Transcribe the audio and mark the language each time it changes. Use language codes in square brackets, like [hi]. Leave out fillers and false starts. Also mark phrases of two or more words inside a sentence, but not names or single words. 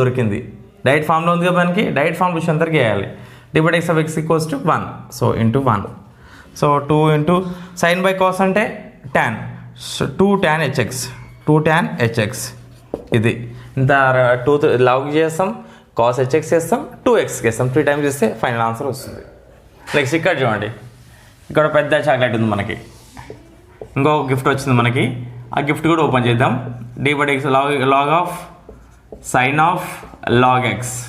[te] ఇప్పుడు దొరికింది, [en] direct formలో [te] ఉంది కదా మనకి, [en] direct form [te] విషయం అందరికీ వేయాలి. [en] d by dx of x equals to 1. So into 1. So 2 into sin by cos అంటే tan. So 2 tan hx. 2 tan hx. [te] ఇది ఇంత 2 log చేస్తాం, [en] cos hx [te] చేస్తాం, 2x చేస్తాం, 3 టైమ్స్ చేస్తే [en] final answer [te] వస్తుంది. నెక్స్ట్ ఇక్కడ చూడండి, ఇక్కడ పెద్ద చాక్లెట్ ఉంది మనకి, ఇంకో గిఫ్ట్ వచ్చింది మనకి. ఆ గిఫ్ట్ కూడా ఓపెన్ చేద్దాం. [en] d by dx log of sin of log x.